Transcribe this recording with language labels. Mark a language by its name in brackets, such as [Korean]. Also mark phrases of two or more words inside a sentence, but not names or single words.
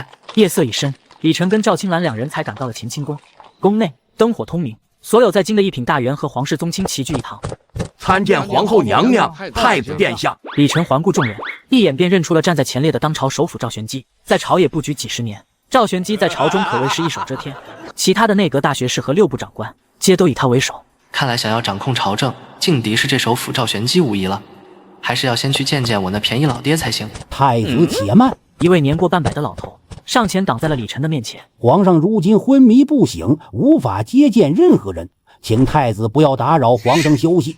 [Chinese] 夜色已深，李晨跟趙青蘭兩人才趕到了乾清宮。宮內燈火通明，所有在京的一品大員和皇室宗親齊聚一堂。參見皇後娘娘、太子殿下。李晨環顧眾人，一眼便認出了站在前列的當朝首輔趙玄機。在朝野布局幾十年，趙玄機在朝中可謂是一手遮天，其他的內閣大學士和6部長官皆都以他為首。看来想要掌控朝政，劲敌是这首辅赵玄机无疑了。还是要先去见见我那便宜老爹才行。太子且慢！一位年过半百的老头上前挡在了李晨的面前。皇上如今昏迷不醒，无法接见任何人，请太子不要打擾皇上休息。